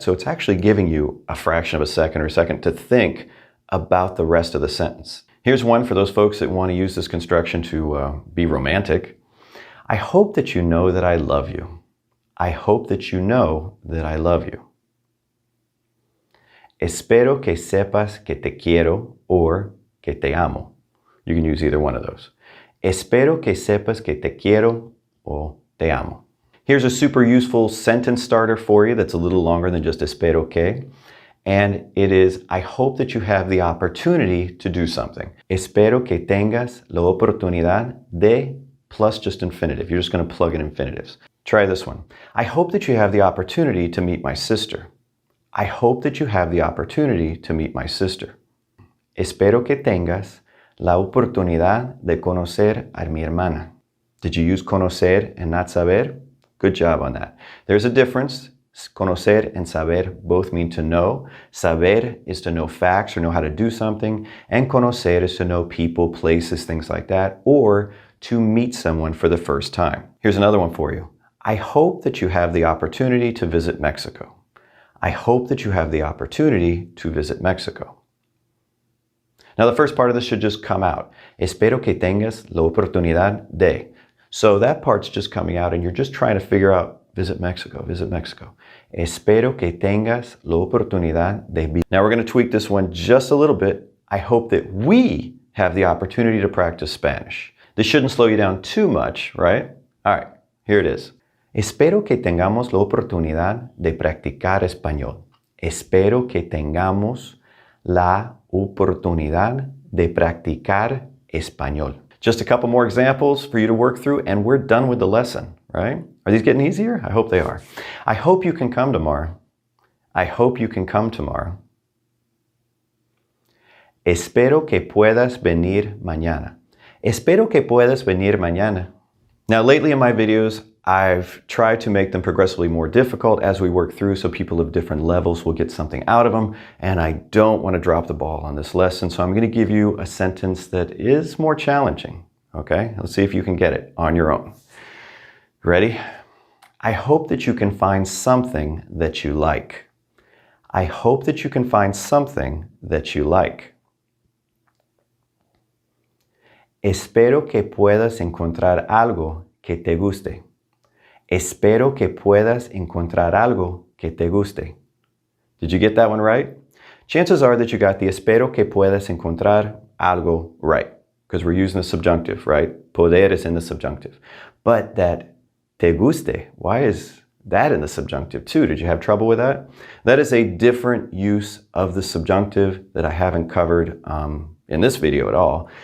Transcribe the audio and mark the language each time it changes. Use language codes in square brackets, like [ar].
[en] So it's actually giving you a fraction of a second or a second to think about the rest of the sentence. Here's one for those folks that want to use this construction to be romantic. I hope that you know that I love you. I hope that you know that I love you. [es] Espero que sepas que te quiero or que te amo. [en] You can use either one of those. [es] Espero que sepas que te quiero o te amo. [en] Here's a super useful sentence starter for you that's a little longer than just espero que. And it is, I hope that you have the opportunity to do something. [es] Espero que tengas la oportunidad de [en] plus just infinitive. You're just going to plug in infinitives. Try this one. I hope that you have the opportunity to meet my sister. I hope that you have the opportunity to meet my sister. [es] Espero que tengas la oportunidad de conocer a mi hermana. [en] Did you use conocer and not saber? Good job on that. There's a difference. Conocer and saber both mean to know. Saber is to know facts or know how to do something. And conocer is to know people, places, things like that. Or to meet someone for the first time. Here's another one for you. I hope that you have the opportunity to visit Mexico. I hope that you have the opportunity to visit Mexico. Now the first part of this should just come out. [es] Espero que tengas la oportunidad de. [en] So that part's just coming out and you're just trying to figure out visit Mexico, visit Mexico. [es] Espero que tengas la oportunidad de. [en] Now we're going to tweak this one just a little bit. I hope that we have the opportunity to practice Spanish. This shouldn't slow you down too much, right? All right, here it is. [es] Espero que tengamos la oportunidad de practicar español. Espero que tengamos la oportunidad de practicar español. [en] Just a couple more examples for you to work through and we're done with the lesson, right? Are these getting easier? I hope they are. I hope you can come tomorrow. I hope you can come tomorrow. [es] Espero que puedas venir mañana. Espero que puedas venir mañana. [en] Now, lately in my videos, I've tried to make them progressively more difficult as we work through so people of different levels will get something out of them. And I don't want to drop the ball on this lesson, so I'm going to give you a sentence that is more challenging. Okay? Let's see if you can get it on your own. Ready? I hope that you can find something that you like. I hope that you can find something that you like. [es] Espero que puedas encontrar algo que te guste. Espero que puedas encontrar algo que te guste. [en] Did you get that one right? Chances are that you got the [es] espero que puedas encontrar algo [en] right, because we're using the subjunctive, right? Poder is in the subjunctive. But that te guste, why is that in the subjunctive too? Did you have trouble with that? That is a different use of the subjunctive that I haven't covered in this video at all.